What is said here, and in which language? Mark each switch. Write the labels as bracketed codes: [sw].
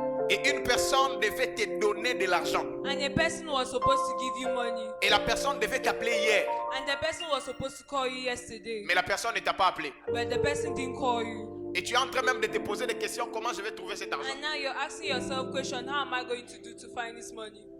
[fr] Et une personne devait te donner de l'argent. [en] And a person was supposed to give you money. [fr] Et la personne devait t'appeler hier. [en] And the person was supposed to call you yesterday. [fr] Mais la personne ne t'a pas appelé. [en] But the person didn't call you. [fr] Et tu es en train même de te poser des questions. Comment je vais trouver cet argent? [en] And now you're asking yourself question, how am I going to do to find this money?